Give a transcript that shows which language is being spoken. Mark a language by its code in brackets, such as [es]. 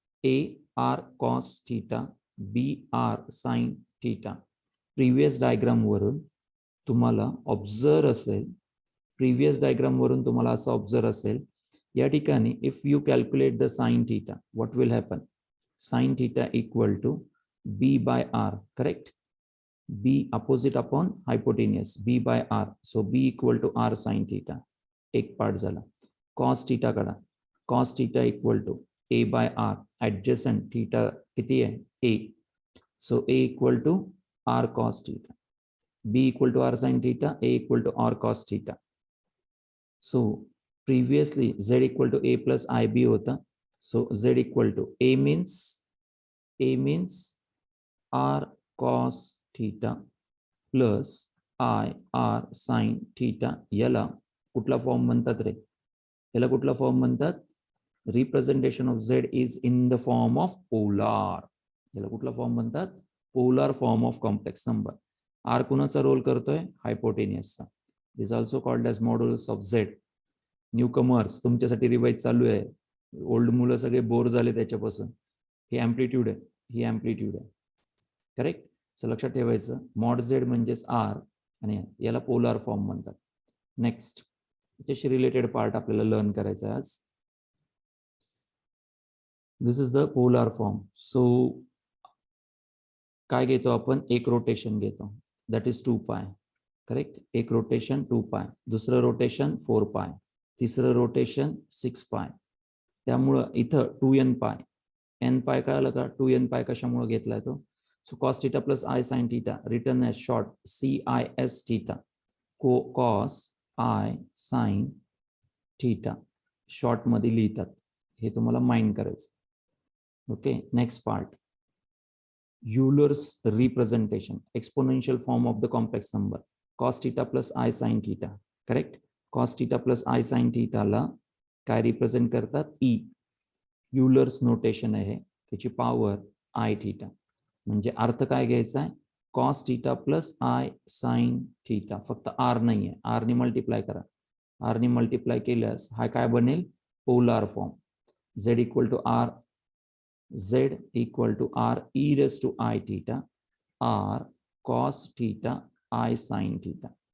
[en] AR cos theta, BR sin theta. [mr] Previous diagram वरून तुम्हाला observe असेल, प्रिव्हियस डायग्राम वरून तुम्हाला असं ऑब्झर्व असेल, या ठिकाणी [en] If you calculate the sine theta, what will happen? Sine theta equal to B by R, correct? B opposite upon hypotenuse, B by R. So B equal to R sin theta. [mr] एक part झाला. [en] Cos theta [mr] काढा. [en] Cos theta equal to A by R. [mr] Adjacent theta किती आहे? [en] A. So A equal to R cos theta. B equal to R sin theta. A equal to R cos theta. So previously Z equal to A plus IB [mr] होता. [en] So Z equal to A means R cos theta plus I R sin theta. [mr] याला कुठला form म्हणतात रे? याला कुठला form म्हणतात? [en] Representation of Z is in the form of polar. [mr] याला कुठला form म्हणतात? Polar form of complex number. R कुणाचा रोल करतोय? हायपोटेनियसचा. [en] Is also called as modulus of Z. [mr] New commerce तुमच्यासाठी रिवाइज चालू आहे. ओल्ड मुलं सगळे बोर झाले त्याच्यापासून. ही अँप्लिट्यूड आहे, ही अँप्लिट्यूड आहे, करेक्ट? सो लक्षात ठेवायचं, मॉड Z म्हणजेच R, आणि याला पोलार फॉर्म म्हणतात. नेक्स्ट, त्याच्याशी रिलेटेड पार्ट आपल्याला लर्न करायचा आहे आज. [en] This is the polar form. So [mr] काय घेतो आपण? एक रोटेशन घेतो, दॅट इज 2π, करेक्ट? एक रोटेशन 2π, दुसरं रोटेशन 4π, तिसरं रोटेशन 6π. त्यामुळं इथं 2nπ. nπ कळालं का? 2nπ कशामुळे घेतलाय तो? [en] So cos theta plus I sin theta, written as short CIS theta. [mr] Cos I sin theta short मध्ये लिहितात. हे तुम्हाला माइंड करायचं. [en] Okay, next part, Euler's representation, exponential form of the complex number, cos theta plus I sin theta. Correct? Cos theta plus I sin theta [mr] ला काय represent करतात? [en] E. [mr] Euler's notation आहे, त्याची पॉवर I theta. म्हणजे अर्थ काय घ्यायचा आहे? [en] cos theta plus I sin theta. [mr] फक्त R नाही आहे, R ने मल्टिप्लाय करा. R ने मल्टिप्लाय केल्यास हा काय बनेल? [en] Polar form. Z equal to R, Z equal to R e raised to I theta, R cos theta I sin theta.